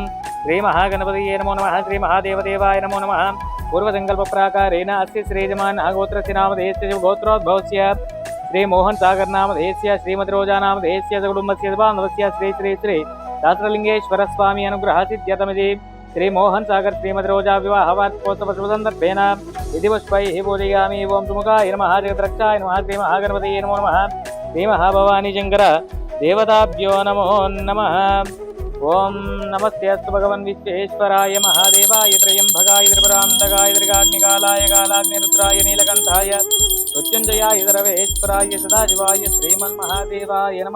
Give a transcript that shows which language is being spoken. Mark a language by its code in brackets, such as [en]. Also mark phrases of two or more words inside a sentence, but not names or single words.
[sa] శ్రీ మహాగణపతయే నమో నమః. శ్రీ మహాదేవదేవాయ నమో నమః. పూర్వసంకల్ప ప్రాకారేణ అస్య శ్రీజమాన్ గోత్రస్య నామధేయస్య గోత్రోద్భవస్య శ్రీ మోహన్ సాగర్ నామధేయస్య శ్రీమతి రోజా నామధేయస్య కుటుంబస్య బాంధవస్య శ్రీ శ్రీ శ్రీ శాస్త్రలింగేశ్వర స్వామి అనుగ్రహ సిద్ధ్యతమిది. श्री मोहन सागर श्रीमती रोजा विवाह वार्षिकोत्सव शुभसंदर्भेन विधि पुष्पैः पूजयामि. ओं सुमुखाय नमः. जगद्रक्षाय नमः. श्री महागणपतये नमो नमः. श्री महाभवानी शंकर देवताभ्यो नमो नमः. ओं नमस्ते अस्तु भगवन् विश्वेश्वराय महादेवाय त्र्यंबकाय त्रिपुरान्तकाय त्रिकाग्निकालाय कालाग्निरुद्राय नीलकण्ठाय मृत्युञ्जयाय सर्वेश्वराय सदाशिवाय श्रीमन्महादेवाय नमः.